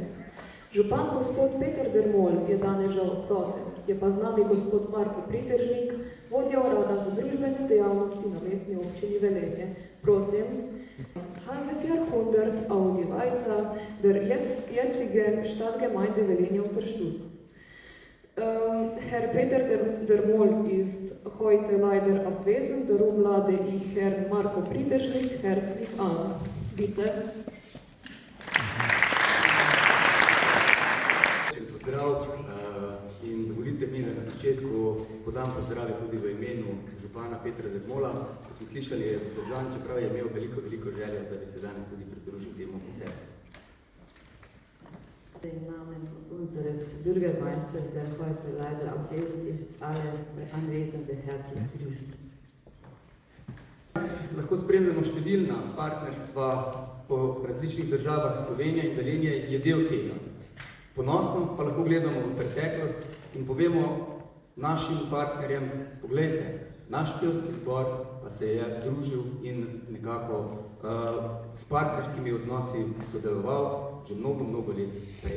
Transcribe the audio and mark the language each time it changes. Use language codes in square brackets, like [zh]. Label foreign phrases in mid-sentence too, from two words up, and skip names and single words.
[sl] Župan gospod Peter Dermol je danes žal odsoten, je pa z nami gospod Marko Pritržnik, vodja urada za družbene dejavnosti na mestni občini Velenje. Prosim, [de] halbes Jahrhundert auch die weiter der jetzigen Stadtgemeinde Velenje unterstützt. Herr Peter Dermol ist heute leider abwesend, darum lade ich Herrn Marko Pritržnik herzlich an. Bitte. [sl] Pozdrav in dovolite mi, da na začetku podam pozdrave tudi v imenu župana Petra Dermola, ko smo slišali, je zadržan, čeprav je imel veliko željo, da bi se danes tudi pridružil temu koncertu. [de] Im Namen unseres Bürgermeisters, der heute leider abwesend ist, alle Anwesende herzlich grüßt. [sl] Lahko spremljamo številna partnerstva po različnih državah. Slovenija in Velenje je del tega. Ponosno pa lahko gledamo v preteklost in povemo našim partnerjem, poglejte, naš pevski zbor pa se je družil in nekako s partnerskimi odnosi sodeloval že mnogo let prej.